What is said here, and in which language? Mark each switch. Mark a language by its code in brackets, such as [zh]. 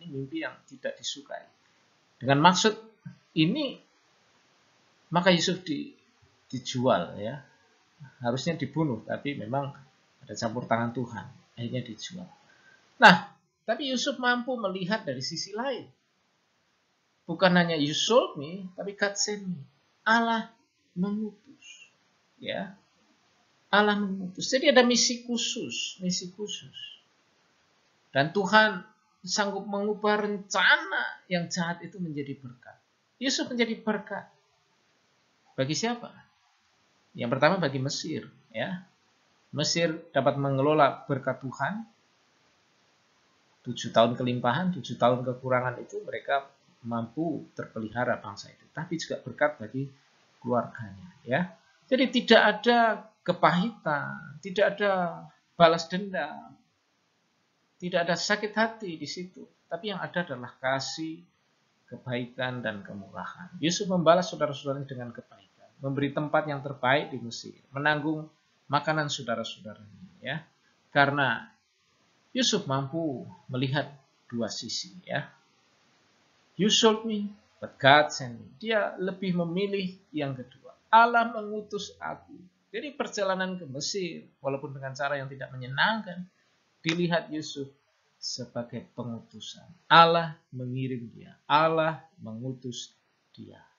[id] Ini mimpi yang tidak disukai. Dengan maksud ini maka Yusuf dijual ya. Harusnya dibunuh, tapi memang ada campur tangan Tuhan. Akhirnya dijual. Nah, tapi Yusuf mampu melihat dari sisi lain. Bukan hanya [en] you sold me, [id] tapi [en] God sent me. [id] Allah mengutus. Ya. Allah mengutus. Jadi ada misi khusus, misi khusus. Dan Tuhan sanggup mengubah rencana yang jahat itu menjadi berkat. Yusuf menjadi berkat. Bagi siapa? Yang pertama bagi Mesir, ya. Mesir dapat mengelola berkat Tuhan. 7 tahun kelimpahan, 7 tahun kekurangan itu mereka mampu terpelihara bangsa itu. Tapi juga berkat bagi keluarganya, ya. Jadi tidak ada kepahitan, tidak ada balas dendam, tidak ada sakit hati di situ. Tapi yang ada adalah kasih, kebaikan, dan kemurahan. Yusuf membalas saudara-saudaranya dengan kebaikan, memberi tempat yang terbaik di Mesir, menanggung makanan saudara-saudaranya, ya. Karena Yusuf mampu melihat dua sisi, ya. [en] You sold me, but God sent me. [id] Dia lebih memilih yang kedua. Allah mengutus aku. Jadi perjalanan ke Mesir, walaupun dengan cara yang tidak menyenangkan, dilihat Yusuf sebagai pengutusan. Allah mengirim dia. Allah mengutus dia.